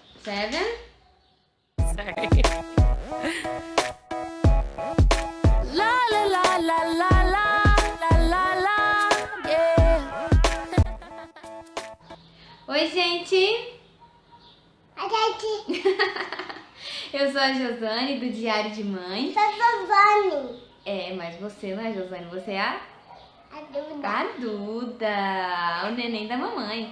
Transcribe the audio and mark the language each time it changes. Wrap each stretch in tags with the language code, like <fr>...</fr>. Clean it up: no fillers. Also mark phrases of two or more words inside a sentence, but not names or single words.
<pt>7. Sorry. La la la la la la la la la, yeah. Oi, gente! Eu sou a Josane, do Diário de Mãe. Sou Josane. É, mas você não é Josane, você é A Duda. a Duda, o neném da mamãe.</pt>